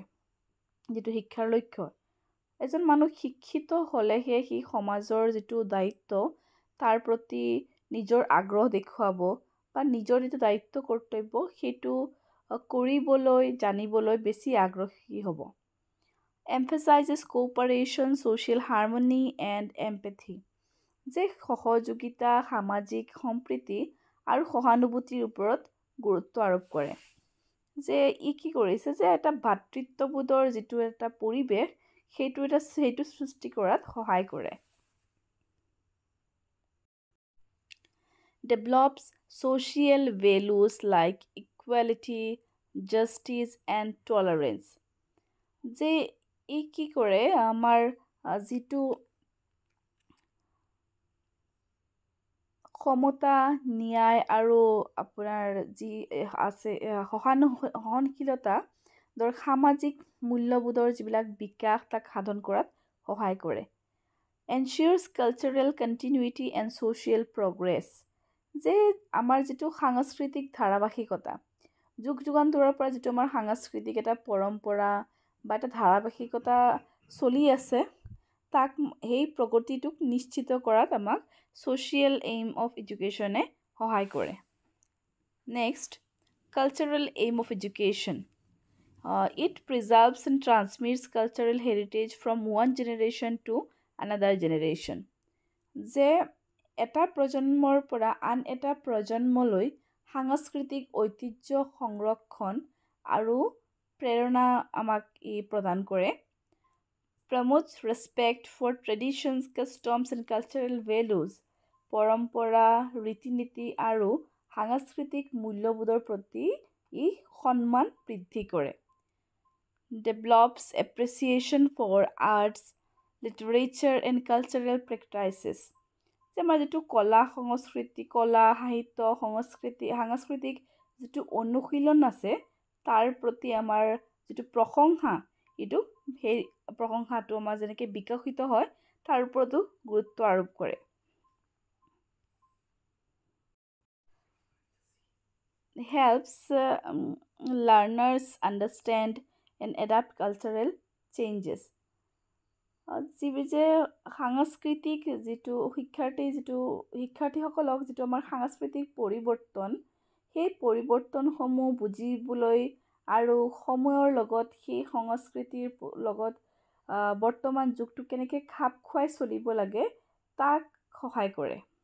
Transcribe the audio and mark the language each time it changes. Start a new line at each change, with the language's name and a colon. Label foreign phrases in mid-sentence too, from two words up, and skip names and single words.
Assamese: যিটো শিক্ষাৰ লক্ষ্য, এজন মানুহ শিক্ষিত হ'লেহে সি সমাজৰ যিটো দায়িত্ব তাৰ প্ৰতি নিজৰ আগ্ৰহ দেখুৱাব বা নিজৰ যিটো দায়িত্ব কৰ্তব্য সেইটো কৰিবলৈ জানিবলৈ বেছি আগ্ৰহী হ'ব।
English: Emphasizes cooperation, social harmony and empathy.
Assamese: যে সহযোগিতা, সামাজিক সম্প্ৰীতি আৰু সহানুভূতিৰ ওপৰত গুৰুত্ব আৰোপ কৰে। যে ই কি কৰিছে, যে এটা ভাতৃত্ববোধৰ যিটো এটা পৰিৱেশ সেইটো সৃষ্টি কৰাত সহায় কৰে।
English: Develops social values like equality, justice and tolerance.
Assamese: যে ই কি কৰে, আমাৰ যিটো সমতা, ন্যায় আৰু আপোনাৰ যি আছে সহনশীলতা ধৰ সামাজিক মূল্যবোধৰ যিবিলাক বিকাশ তাক সাধন কৰাত সহায় কৰে।
English: Ensures cultural continuity and social progress.
Assamese: যে আমাৰ যিটো সাংস্কৃতিক ধাৰাবাহিকতা, যুগ যুগান্তৰৰ পৰা যিটো আমাৰ সাংস্কৃতিক এটা পৰম্পৰা বা এটা ধাৰাবাহিকতা চলি আছে, তাক সেই প্ৰগতিটোক নিশ্চিত কৰাত আমাক
English: social aim of educationএ
Assamese: সহায় কৰে।
English: next, cultural aim of education. It preserves and transmits cultural heritage from one generation to another generation.
Assamese: যে এটা প্ৰজন্মৰ পৰা আন এটা প্ৰজন্মলৈ সাংস্কৃতিক ঐতিহ্য সংৰক্ষণ আৰু প্ৰেৰণা আমাক ই প্ৰদান কৰে।
English: Promotes respect for traditions, customs and cultural values.
Assamese: পৰম্পৰা, ৰীতি নীতি আৰু সাংস্কৃতিক মূল্যবোধৰ প্ৰতি ই সন্মান বৃদ্ধি কৰে।
English: Develops appreciation for arts, literature and cultural practices.
Assamese: যে আমাৰ যিটো কলা সাহিত্য সাংস্কৃতিক যিটো অনুশীলন আছে তাৰ প্ৰতি আমাৰ যিটো প্ৰশংসা, সেই প্ৰশংসাটো আমাৰ যেনেকৈ বিকশিত হয় তাৰ ওপৰতো গুৰুত্ব আৰোপ কৰে।
English: Helps learners understand and adapt cultural changes.
Assamese: যে সাংস্কৃতিক যিটো শিক্ষাৰ্থীসকলক যিটো আমাৰ সাংস্কৃতিক পৰিৱৰ্তন, সেই পৰিৱৰ্তনসমূহ বুজিবলৈ আৰু সময়ৰ লগত সেই সংস্কৃতিৰ লগত বৰ্তমান যুগটো কেনেকৈ খাপ খুৱাই চলিব লাগে তাক সহায় কৰে।